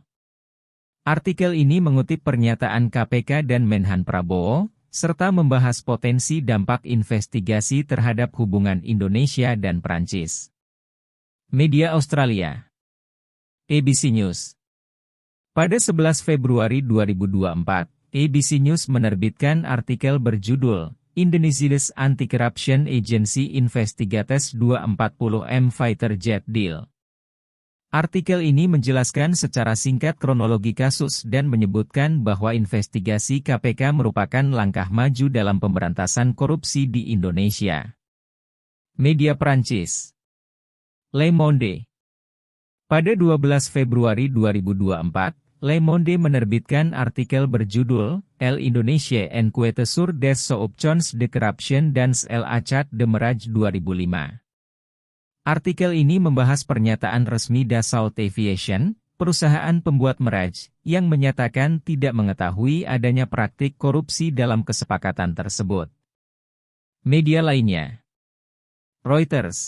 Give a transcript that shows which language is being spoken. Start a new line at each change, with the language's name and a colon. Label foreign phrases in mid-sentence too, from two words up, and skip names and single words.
Indonesian: Artikel ini mengutip pernyataan KPK dan Menhan Prabowo, serta membahas potensi dampak investigasi terhadap hubungan Indonesia dan Prancis. Media Australia. ABC News. Pada 11 Februari 2024, ABC News menerbitkan artikel berjudul,
English: Indonesia's Anti-Corruption Agency Investigates 240M Fighter Jet Deal.
Indonesian: Artikel ini menjelaskan secara singkat kronologi kasus dan menyebutkan bahwa investigasi KPK merupakan langkah maju dalam pemberantasan korupsi di Indonesia. Media Prancis. Le Monde. Pada 12 Februari 2024,
French: Le Monde
Indonesian: menerbitkan artikel berjudul,
French: El Indonesia Enquête sur des soupçons de corruption dans l'achat de Mirage 2005.
Indonesian: Artikel ini membahas pernyataan resmi Dassault Aviation, perusahaan pembuat Mirage, yang menyatakan tidak mengetahui adanya praktik korupsi dalam kesepakatan tersebut. Media lainnya. Reuters.